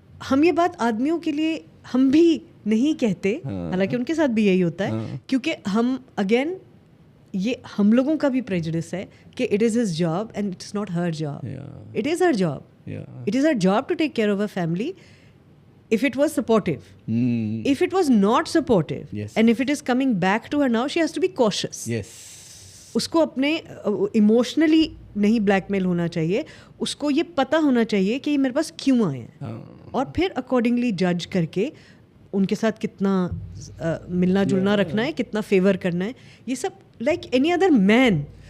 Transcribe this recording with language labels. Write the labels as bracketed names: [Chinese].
[Urdu] ہم یہ بات آدمیوں کے لیے ہم بھی نہیں کہتے, حالانکہ ان کے ساتھ بھی یہی ہوتا ہے, کیونکہ ہم اگین یہ ہم لوگوں کا بھی پریجوڈس ہے کہ [English] It is his job and it's not her job. It is her job, it is her job to take care of a family if it was supportive. If it was not supportive, and if it is coming back to her now, she has to be cautious. Yes. [Urdu] اس کو اپنے emotionally نہیں black میل ہونا چاہیے, اس کو یہ پتہ ہونا چاہیے کہ یہ میرے پاس کیوں آئے ہیں, اور پھر اکارڈنگلی جج کر کے ان کے ساتھ کتنا ملنا جلنا رکھنا ہے, کتنا فیور کرنا ہے, یہ سب [English] Like any other man.